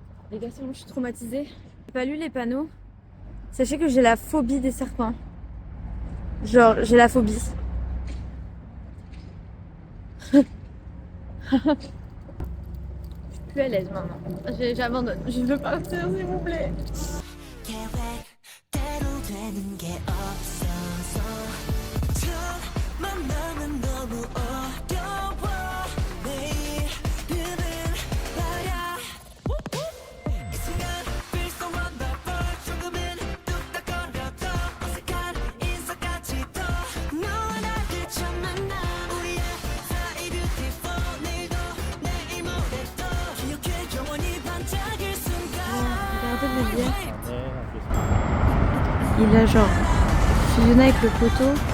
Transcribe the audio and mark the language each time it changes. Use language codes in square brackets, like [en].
[fr] Les gars, c'est bon, je suis traumatisée. J'ai pas lu les panneaux. Sachez que j'ai la phobie des serpents. Genre, j'ai la phobie. Je suis plus à l'aise maintenant. J'abandonne. Je veux partir, s'il vous plaît. [ko] 계획대로 되는 게 없어서 첫 만남은 너무 어려워 내일은 말야 이 순간 feel so wonderful 조금은 뚝딱거려도 어색한 인사까지도 너와 나를 처음 만나 우리의 사이 beautiful 내일도 내일 모레도 기억해 영원히 반짝일 순간 [fr] Regardez le lien. Il a genre fusionné avec le poteau.